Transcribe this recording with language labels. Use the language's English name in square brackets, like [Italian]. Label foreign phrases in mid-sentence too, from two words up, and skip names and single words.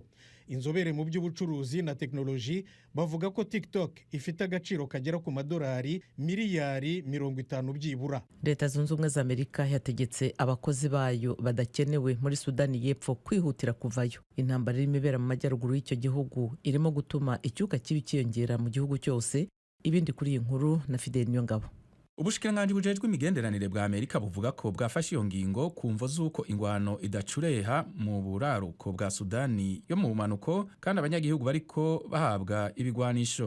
[Kinyarwanda] Inzobere mu by'ubucuruzi na teknoloji bavuga ko TikTok ifite agaciro kagera ku madolari miliyari 50 byibura. Leta Zunze Ubumwe za Amerika yategetse abakozi bayo badakenewe muri Sudani y'Epfo kwihutira kuvayo. Intambara irimo ibera mu majyaruguru y'icyo gihugu irimo gutuma icyuka kibi kiyongera mu gihugu cyose. Ibindi kuri iyi nkuru na Fidel Nyongabo. [Rundi] Ubushikiranganji bujejwe imigenderanire bwa Amerika buvuga ko bwafashe iyo ngingo ku mvo z'uko ingwano idacureha mu buraruko bwa Sudani yo mu bumanuko, kandi abanyagihugu bariko bahabwa ibigwanisho.